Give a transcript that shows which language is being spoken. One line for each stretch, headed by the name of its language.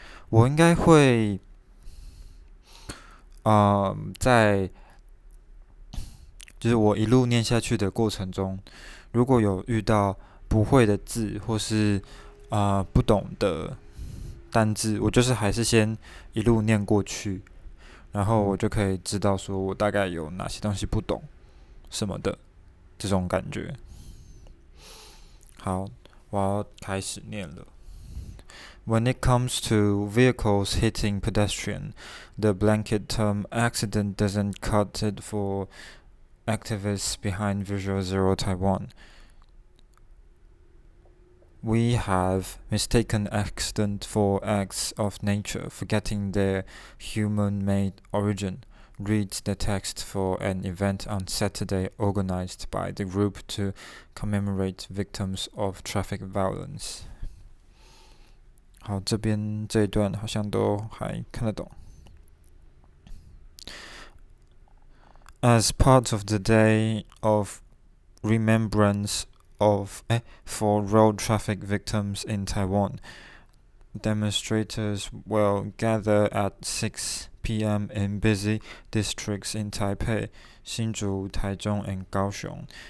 Chinese: 我应该会，在就是我一路念下去的过程中，如果有遇到不会的字或是不懂的单字，我就是还是先一路念过去，然后我就可以知道说我大概有哪些东西不懂什么的这种感觉。好，我要开始念了。
English: When it comes to vehicles hitting pedestrian, the blanket term accident doesn't cut it for activists behind Visual Zero Taiwan. We have mistaken accident for acts of nature, forgetting their human-made origin. Read the text for an event on Saturday organized by the group to commemorate victims of traffic violence.
Chinese: 好，这边这一段好像都还看得懂。
English: As part of the day of remembrance for road traffic victims in Taiwan, demonstrators will gather at 6 p.m. in busy districts in Taipei, Hsinchu, Taichung, and Kaohsiung.